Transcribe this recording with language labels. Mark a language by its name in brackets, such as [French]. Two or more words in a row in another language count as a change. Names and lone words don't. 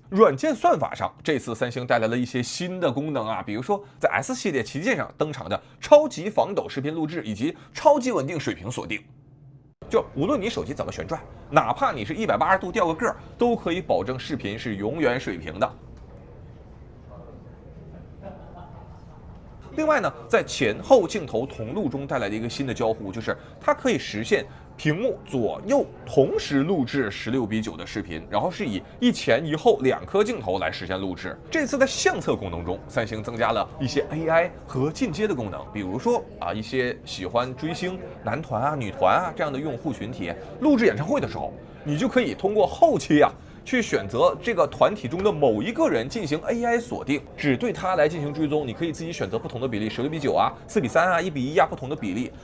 [Chinese] 軟件算法上，這次三星帶來了一些新的功能啊，比如說在 S 系列旗艦上登場的超級防抖視頻錄制以及超級穩定水平鎖定。就無論你手機怎麼旋轉，哪怕你是180度掉個個，都可以保證視頻是永遠水平的。另外呢，在前後鏡頭同路中带来的一个新的交互，就是它可以实现屏幕左右同时录制16:9的视频，然后是以一前一后2 顆鏡頭來實現錄制。這次在相冊功能中，三星增加了一些 AI 和進階的功能，比如說一些喜歡追星男團啊、女團啊這樣的用戶群體，錄制演唱會的時候，你就可以通過後期去選擇這個團體中的某一個人進行 AI 鎖定，只對他來進行追蹤。你可以自己選擇不同的比例，16:9啊，4:3啊，1:1啊，不同的比例。